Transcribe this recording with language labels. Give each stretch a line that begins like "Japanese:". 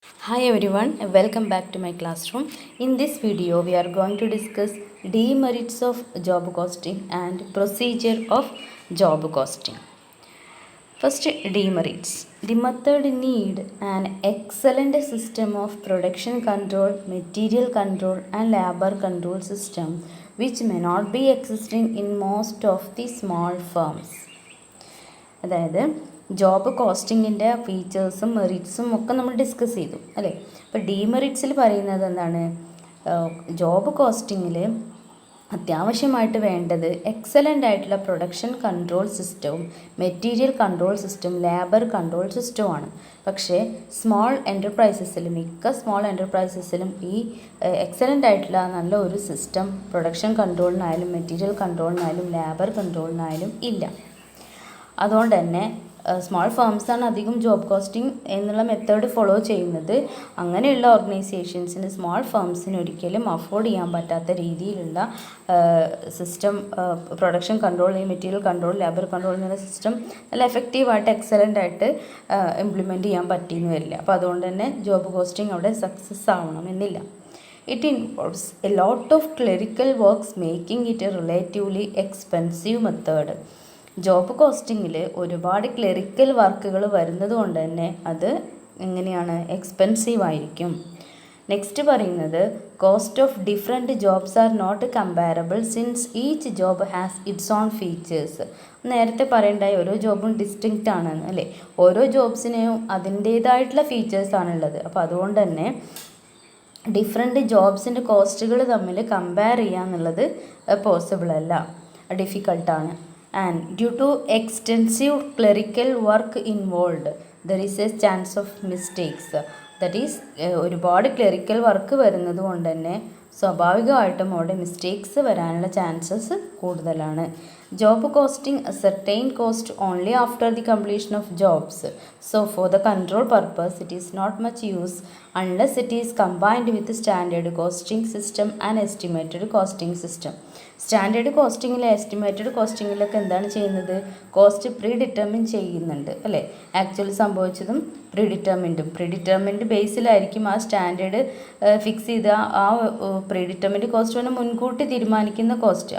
English: Hi everyone, welcome back to my classroom. In this video, we are going to discuss demerits of job costing and procedure of job costing. First, demerits. The method need an excellent system of production control, material control and labor control system which may not be existing in most of the small firms.
Malayalam: അതായത് job കോസ്റ്റിങ്ങിൻ്റെ ഫീച്ചേഴ്സും മെറിറ്റ്സും ഒക്കെ നമ്മൾ discuss ചെയ്തു അല്ലേ. ഇപ്പോൾ ഡീമെറിറ്റ്സിൽ പറയുന്നത് എന്താണ്? Job കോസ്റ്റിങ്ങിൽ അത്യാവശ്യമായിട്ട് വേണ്ടത് എക്സലൻ്റ് ആയിട്ടുള്ള പ്രൊഡക്ഷൻ കൺട്രോൾ സിസ്റ്റവും material control system labour control സിസ്റ്റവുമാണ്. പക്ഷേ സ്മോൾ എൻ്റർപ്രൈസസിലും മിക്ക സ്മോൾ എൻ്റർപ്രൈസസിലും ഈ എക്സലൻ്റ് ആയിട്ടുള്ള നല്ല ഒരു സിസ്റ്റം പ്രൊഡക്ഷൻ കൺട്രോളിനായാലും മെറ്റീരിയൽ കൺട്രോളിനായാലും ലേബർ കൺട്രോളിനായാലും ഇല്ല. അതുകൊണ്ട് തന്നെ സ്മോൾ ഫേംസാണ് അധികം ജോബ് കോസ്റ്റിംഗ് എന്നുള്ള മെത്തേഡ് ഫോളോ ചെയ്യുന്നത്. അങ്ങനെയുള്ള ഓർഗനൈസേഷൻസിന് സ്മോൾ ഫേംസിന് ഒരിക്കലും അഫോർഡ് ചെയ്യാൻ പറ്റാത്ത രീതിയിലുള്ള system production control material control labour control എന്നുള്ള സിസ്റ്റം നല്ല എഫക്റ്റീവായിട്ട് എക്സലൻ്റ് ആയിട്ട് ഇംപ്ലിമെൻറ്റ് ചെയ്യാൻ പറ്റിയെന്ന് വരില്ല. അപ്പോൾ അതുകൊണ്ട് തന്നെ ജോബ് കോസ്റ്റിംഗ് അവിടെ സക്സസ് ആവണമെന്നില്ല.
English: It involves a lot of clerical works making it a relatively expensive method.
Malayalam: Job കോസ്റ്റിങ്ങിൽ ഒരുപാട് ക്ലറിക്കൽ വർക്കുകൾ വരുന്നത് കൊണ്ട് തന്നെ അത് എങ്ങനെയാണ് എക്സ്പെൻസീവ് ആയിരിക്കും.
English: Next പറയുന്നത് cost of different jobs are not comparable since each job has its own features.
Malayalam: നേരത്തെ പറയേണ്ടായി ഓരോ ജോബും ഡിസ്റ്റിങ്ക്റ്റ് ആണ് അല്ലേ. ഓരോ ജോബ്സിനെയും അതിൻ്റേതായിട്ടുള്ള ഫീച്ചേഴ്സാണുള്ളത്. അപ്പോൾ അതുകൊണ്ട് തന്നെ ഡിഫറെൻറ്റ് ജോബ്സിൻ്റെ കോസ്റ്റുകൾ തമ്മിൽ കമ്പയർ ചെയ്യുക എന്നുള്ളത് പോസിബിൾ അല്ല, ഡിഫിക്കൾട്ടാണ്.
English: And due to extensive clerical work involved, there is a chance of mistakes.
Malayalam: That is, ഒരുപാട് ക്ലറിക്കൽ വർക്ക് വരുന്നത് കൊണ്ട് തന്നെ സ്വാഭാവികമായിട്ടും അവിടെ മിസ്റ്റേക്സ് വരാനുള്ള ചാൻസസ് കൂടുതലാണ്.
English: Job costing certain cost only after the completion of jobs. So for the control purpose, it is not much use unless it is combined with standard costing system and estimated costing system.
Malayalam: Standard കോസ്റ്റിങ്ങിലും estimated കോസ്റ്റിങ്ങിലൊക്കെ എന്താണ് ചെയ്യുന്നത്? Cost pre determine ചെയ്യുന്നുണ്ട് അല്ലേ. Actually സംഭവിച്ചതും predetermined ബേസിലായിരിക്കും ആ standard fix ചെയ്ത് ആ predetermined cost പറഞ്ഞാൽ മുൻകൂട്ടി തീരുമാനിക്കുന്ന കോസ്റ്റ്.